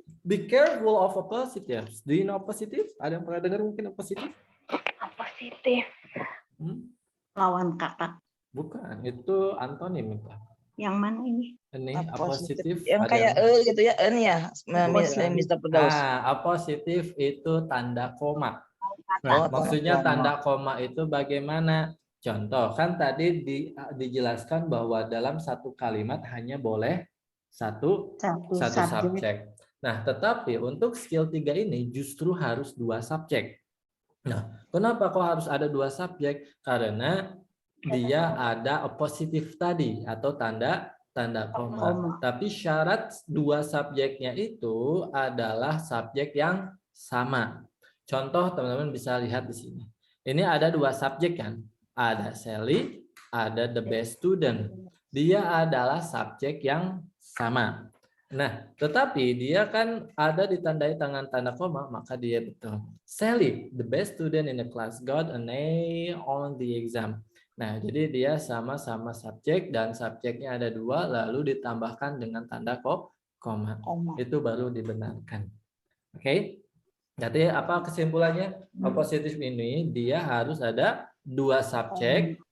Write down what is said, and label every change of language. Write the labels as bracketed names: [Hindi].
[English] Be careful of positives. Do you know positive? [Indonesian] Ada yang pernah dengar mungkin positif? Positif. Lawan kata. Bukan, itu antonim itu. Yang mana ini? Ini apositif. Yang kayak gitu ya, ya, Mr. Firdaus. Nah, apositif itu tanda koma. Nah, Oh, maksudnya tanda tanda koma itu bagaimana? Contoh, kan tadi dijelaskan bahwa dalam satu kalimat hanya boleh satu Satu subjek. subjek. Nah, tetapi untuk skill 3 ini justru harus 2 subjek. Nah, kenapa kok harus ada 2 subjek? Karena dia ada appositif tadi atau tanda koma. Tapi syarat 2 subjeknya itu adalah subjek yang sama. Contoh teman-teman bisa lihat di sini. Ini ada 2 subjek kan? Ada Sally, ada the best student. Dia adalah subjek yang sama. Nah, tetapi dia kan ada ditandai tangan tanda koma, maka dia betul. [English] Sally, the best student in the class, got an A on the exam. [Indonesian] Nah, jadi dia sama-sama subjek dan subjeknya ada 2, lalu ditambahkan dengan tanda koma. Itu baru dibenarkan. Oke? Jadi apa kesimpulannya? Opositif ini dia harus ada 2 subjek.